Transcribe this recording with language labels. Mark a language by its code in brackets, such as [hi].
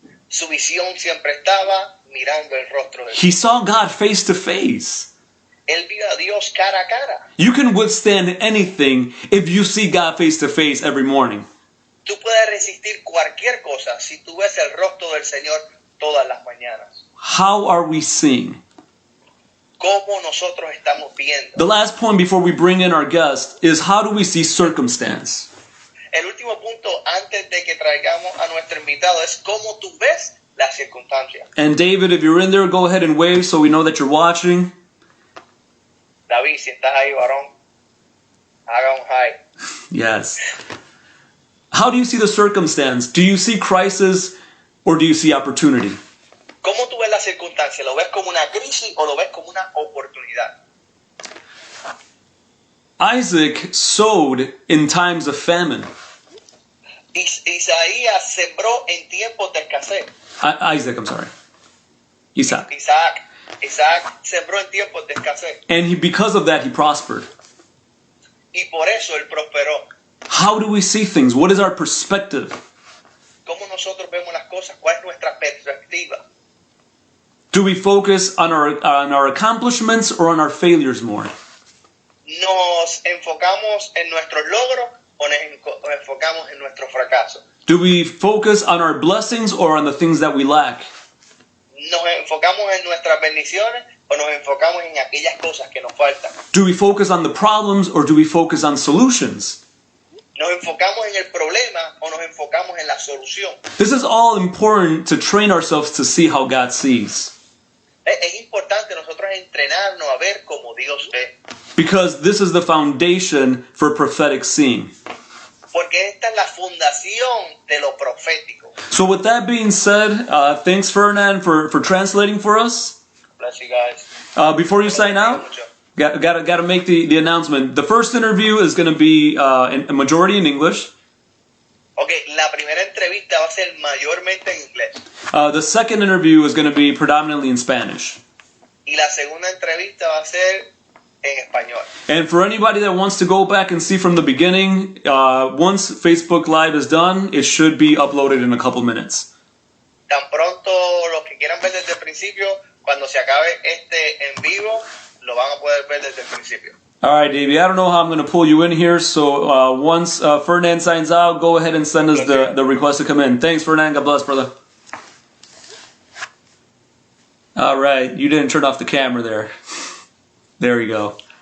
[es] Su visión siempre estaba mirando el rostro de Dios. [en] He saw God face to face. [es] Él vio a Dios cara a cara. [en] You can withstand anything if you see God face to face every morning. [es] Tú puedes resistir cualquier cosa si tú ves el rostro del Señor todas las mañanas. [en] How are we seeing? [es] ¿Cómo nosotros estamos viendo? [en] The last point before we bring in our guest is how do we see circumstance? [es] El último punto antes de que traigamos a nuestro invitado es cómo tú ves las circunstancias. [en] And David, if you're in there, go ahead and wave so we know that you're watching. [es] David, si estás ahí, varón, haga un hi. [en] Yes. How do you see the circumstance? Do you see crisis or do you see opportunity? [es] ¿Cómo tú ves la circunstancia? ¿Lo ves como una crisis o lo ves como una oportunidad? [en] Isaac sowed in times of famine. [es] Isaías sembró en tiempos de escasez. [en] Isaac, I'm sorry. Isaac. [es] Isaac sembró en tiempos de escasez. [en] And because of that, he prospered. [es] Y por eso él prosperó. [en] How do we see things? What is our perspective? [es] ¿Cómo nosotros vemos las cosas? ¿Cuál es nuestra perspectiva? [en] Do we focus on our accomplishments or on our failures more? [es] ¿Nos enfocamos en nuestros logros o nos enfocamos en nuestro fracaso? [en] Do we focus on our blessings or on the things that we lack? [es] ¿Nos enfocamos en nuestras bendiciones o nos enfocamos en aquellas cosas que nos faltan? [en] Do we focus on the problems or do we focus on solutions? [es] ¿Nos enfocamos en el problema o nos enfocamos en la solución? [en] This is all important to train ourselves to see how God sees. [es] Es importante nosotros entrenarnos a ver como Dios ve. [en] Because this is the foundation for prophetic seeing. [es] Porque esta es la fundación de lo profético. [en] So with that being said, thanks Ferdinand for translating for us. Bless you guys. Before you sign out, got to make the announcement. The first interview is going to be a majority in English. [es] Okay, la primera entrevista va a ser mayormente en inglés. [en] The second interview is going to be predominantly in Spanish. [es] Y la segunda entrevista va a ser en español. [en] And for anybody that wants to go back and see from the beginning, once Facebook Live is done, it should be uploaded in a couple minutes. [es] Tan pronto los que quieran ver desde el principio, cuando se acabe este en vivo, lo van a poder ver desde el principio. [en] All right, Davey, I don't know how I'm going to pull you in here, so once Ferdinand signs out, go ahead and send us the request to come in. Thanks, Ferdinand. God bless, brother. All right, you didn't turn off the camera there. There you go.